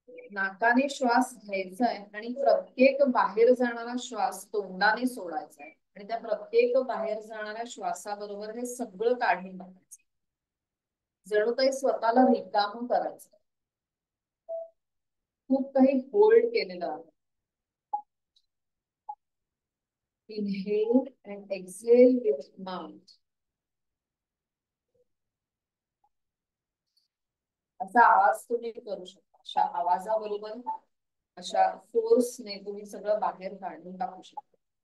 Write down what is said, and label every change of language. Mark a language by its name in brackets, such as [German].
[Marathi] नाकाने श्वास घ्यायचा आहे आणि प्रत्येक बाहेर जाणारा श्वास तोंडाने सोडायचा आहे आणि त्या प्रत्येक बाहेर जाणाऱ्या श्वासाबरोबर हे सगळं काढून टाकायचं. जणू काही स्वतःला रिकाम करायचं. खूप काही होल्ड केलेलं आहे. [English] Inhale and exhale with mouth. [Marathi] असा आवाज तुम्ही करू शकता. अशा आवाजाबरोबर अशा फोर्सने तुम्ही सगळं बाहेर काढून टाकू शकता.